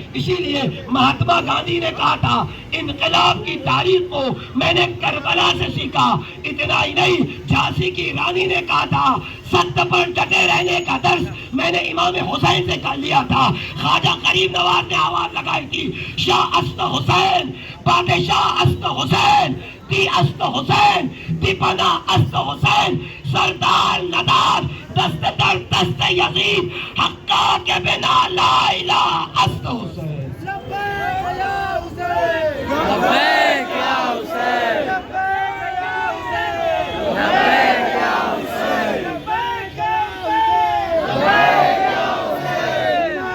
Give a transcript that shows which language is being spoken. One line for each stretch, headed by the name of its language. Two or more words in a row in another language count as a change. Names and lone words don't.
Urdu: اسی لیے مہاتما گاندھی نے کہا تھا، انقلاب کی تاریخ کو میں نے کربلا سے سیکھا. اتنا ہی نہیں، جھانسی کی رانی نے کہا تھا، سچ پر ڈٹے رہنے کا درس میں نے امام حسین سے کر لیا تھا. خواجہ غریب نواز نے آواز لگائی تھی،
Persian: شاہ است حسین، بادشاہ است حسین، دی است حسین، دی پناہ است حسین، سردار ندار دست در دست یزید، حقا کے بنا لا الہ است حسین.
Arabic: لبیک یا حسین، لبیک یا حسین، لبیک یا حسین، لبیک یا حسین.